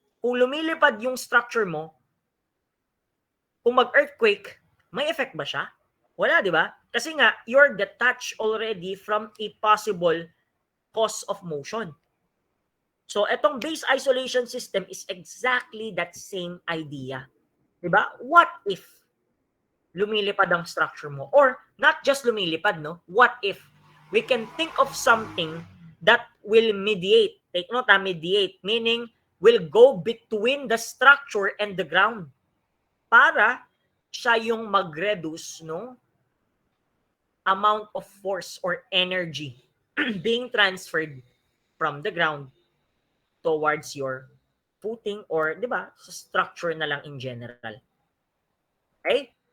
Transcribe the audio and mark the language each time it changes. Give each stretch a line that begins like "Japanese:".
Filipino: Kung lumilipad yung structure mo, kung mag-earthquake, may effect ba siya? Wala, di ba? Kasi nga,
English: you're detached already from a possible cause of motion. So, etong base isolation system is exactly that same idea.
Filipino: Di ba?
English: What if
Filipino: lumilipad ang
English: structure mo? Or not just lumilipad, no? What if we can think of something that will mediate? Take note, mediate, meaning will go between the structure and the ground
Filipino: para siya yung mag-reduce,
English: no, amount of force or energy being transferred from the ground towards your footing or, di ba,
Filipino: sa structure na lang
English: in general. Okay?